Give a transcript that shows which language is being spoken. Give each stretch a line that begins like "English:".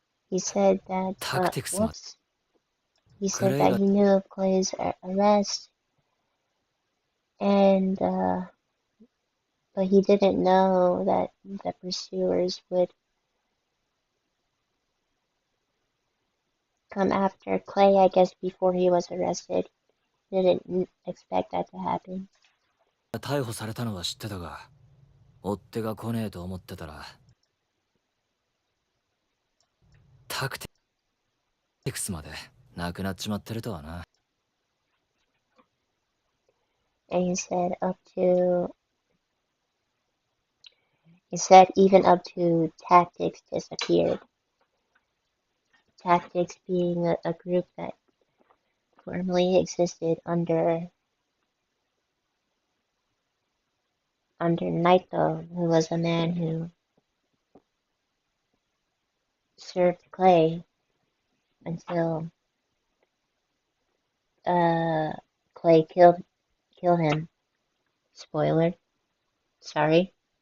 English: he said that whoops. He said that he knew of Clay's arrest and but he didn't know that the pursuers would come after Clay, I guess, before he was arrested. Didn't expect that to happen.
Japanese: 逮捕されたのは知ってたが、追っ手が来ねえと思ってたら、タクティクスまでなくなっちまってるとはな。
English: And he said even up to tactics disappeared. Tactics being a group that formerly existed under Naito, who was a man who served Clay until Clay killed him. Spoiler. Sorry.